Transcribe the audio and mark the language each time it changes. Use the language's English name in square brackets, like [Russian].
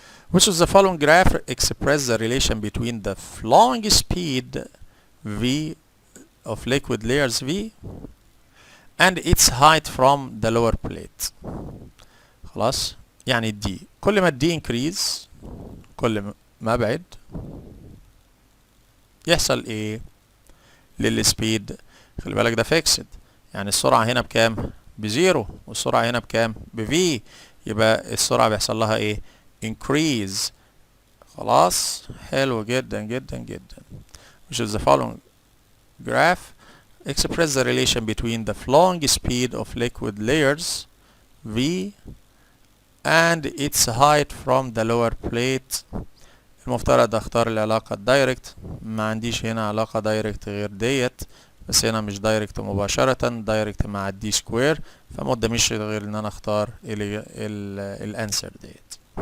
[English] Which of the following graph express the relation between the flowing speed V of liquid layers V and its height from the lower plate. [Arabic] خلاص يعني الدي، كل ما الدي increase كل ما ابعد يحصل ايه للسبيد؟ خلي بالك ده فيكسد، يعني السرعة هنا بكام؟ بزيرو، والسرعة هنا بكام؟ بفي، يبقى السرعة بيحصل لها ايه؟ increase. خلاص حلو جدا جدا جدا. [English] which is the following graph express the relation between the flowing speed of liquid layers V and its height from the lower plate. [Arabic] المفترض اختار العلاقة الدايركت، ما عنديش هنا علاقة دايركت غير ديت، بس هنا مش دايركت مباشرة، دايركت مع الدي سكوير، فما قداميش غير ان انا اختار الانسر ديت.